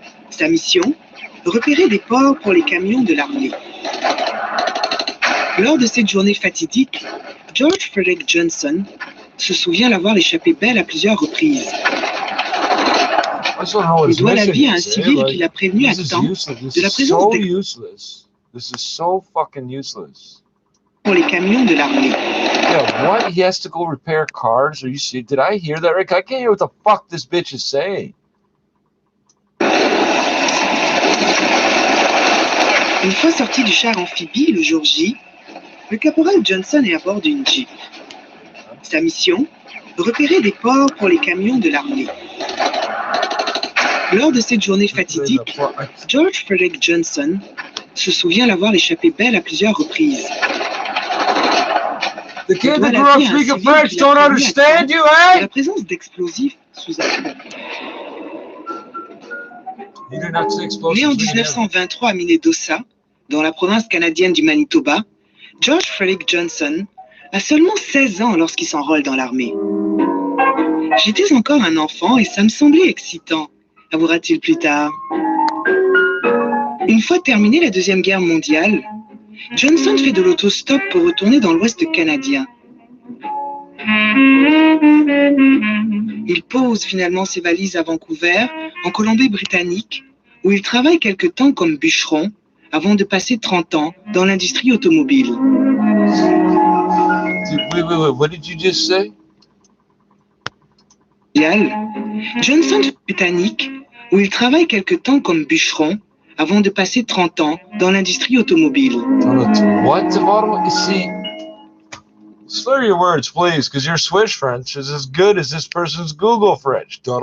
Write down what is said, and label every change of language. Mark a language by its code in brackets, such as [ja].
[fr] Sa mission, repérer des ports pour les camions de l'armée. Lors de cette journée fatidique, George Frederick Johnson se souvient l'avoir échappé belle à plusieurs reprises. Il doit la vie à un civil qui l'a prévenu à temps de la présence [en] This is so fucking useless. [fr] pour les camions de l'armée. [en] Yeah, what? He has to go repair cars? Are you serious? Did I hear that right? I can't hear what the fuck this bitch is saying. [fr] Une fois sorti du char amphibie le jour J, le caporal Johnson est à bord d'une Jeep. Sa mission, repérer des ports pour les camions de l'armée. Lors de cette journée fatidique, George Frederick Johnson se souvient l'avoir échappé belle à plusieurs reprises. [en] The kids that grew up speaking French don't understand you, eh? [fr] La présence d'explosifs sous un... Né en 1923 à Minnedosa, dans la province canadienne du Manitoba, George Frederick Johnson a seulement 16 ans lorsqu'il s'enrôle dans l'armée. J'étais encore un enfant et ça me semblait excitant, avouera-t-il plus tard. Une fois terminée la Deuxième Guerre mondiale, Johnson fait de l'autostop pour retourner dans l'Ouest canadien. Il pose finalement ses valises à Vancouver, en Colombie-Britannique, où il travaille quelque temps comme bûcheron, avant de passer 30 ans dans l'industrie automobile. [en] Wait, what did you just say? [fr] Johnson britannique, où il travaille quelque temps comme bûcheron, avant de passer 30 ans dans l'industrie automobile. [en] What? See, slur your words, please, because your Swiss French is as good as this person's Google French.